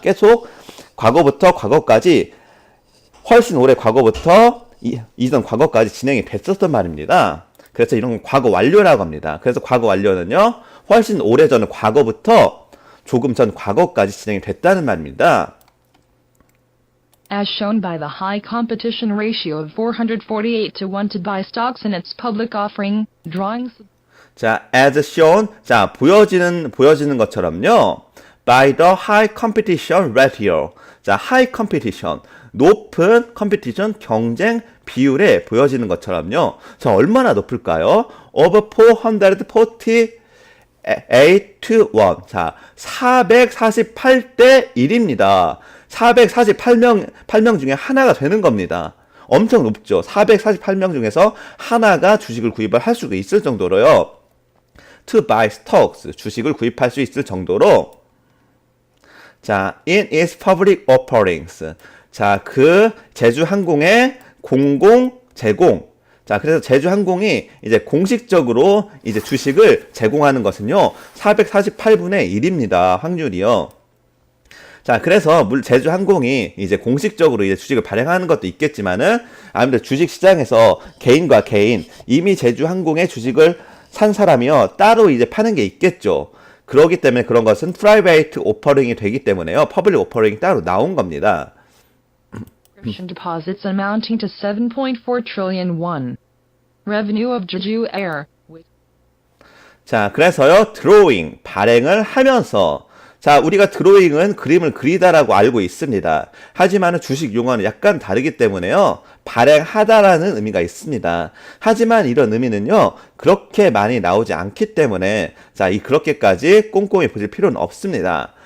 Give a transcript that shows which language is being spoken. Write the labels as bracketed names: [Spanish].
[Korean] 계속 과거부터 과거까지 훨씬 오래 과거부터 이전 과거까지 진행이 됐었단 말입니다. 그래서 이런 건 과거 완료라고 합니다. 그래서 과거 완료는요, 훨씬 오래전 과거부터 조금 전 과거까지 진행이 됐다는 말입니다. [English] As shown by the high competition ratio of 448 to 1 to buy stocks in its public offering, drawings. [Korean] 자, [English] as shown, [Korean] 자, 보여지는 것처럼요. [English] by the high competition ratio. 자, high competition. [Korean] 높은 competition, 경쟁 비율에 보여지는 것처럼요. 자, 얼마나 높을까요? [English] over 448 to 1. [Korean] 자, 448대 1입니다. 448명 중에 하나가 되는 겁니다. 엄청 높죠. 448명 중에서 하나가 주식을 구입을 할 수가 있을 정도로요. [English] To buy stocks, [Korean] 주식을 구입할 수 있을 정도로. [English] 자, in its public offerings. [Korean] 자, 그 제주항공의 공공 제공. 자, 그래서 제주항공이 이제 공식적으로 이제 주식을 제공하는 것은요, 448분의 1입니다. 확률이요. 자, 그래서 제주항공이 이제 공식적으로 이제 주식을 발행하는 것도 있겠지만은 아무래도 주식 시장에서 개인과 개인, 이미 제주항공의 주식을 산 사람이요, 따로 이제 파는 게 있겠죠. 그렇기 때문에 그런 것은 프라이베이트 오퍼링이 되기 때문에요, 퍼블릭 오퍼링이 따로 나온 겁니다. [English] Subscription deposits amounting to 7.4 trillion won. Revenue of Jeju Air. [Korean] 자, 그래서요, 드로잉, 발행을 하면서, 자, 우리가 드로잉은 그림을 그리다라고 알고 있습니다. 하지만 주식 용어는 약간 다르기 때문에요, 발행하다라는 의미가 있습니다. 하지만 이런 의미는요, 그렇게 많이 나오지 않기 때문에, 자, 그렇게까지 꼼꼼히 보실 필요는 없습니다.